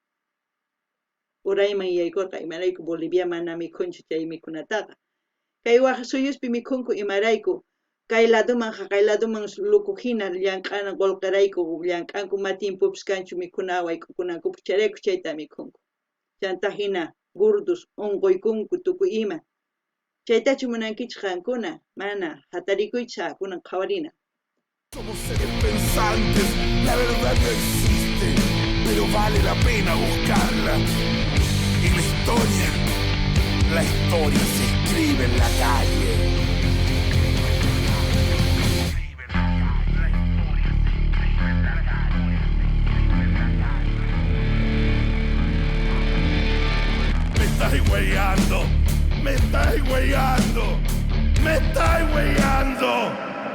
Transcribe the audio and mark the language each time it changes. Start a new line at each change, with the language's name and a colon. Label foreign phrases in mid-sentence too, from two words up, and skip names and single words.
Quechua: urayman yaykurqa imarayku Bolivia mana mikhunchu chay mikhunataqa kay waq suyuspi mikhunku imarayku kay ladoman haqay ladoman lukuhina llank'ana qullqirayku llank'anku matinpupis kanchu mikhuna wayk'ukunankupis chayrayku chayta mikhunku chanta hina gordos unquykunku tukuy ima chaytachu munankichis qankuna mana hatarikuychis akunan qhawarina
Spanish: Somos seres pensantes, la verdad no existe, pero vale la pena buscarla. Y la historia se escribe en la calle. Me estáis hueveando, me estáis hueveando, me estáis hueveando.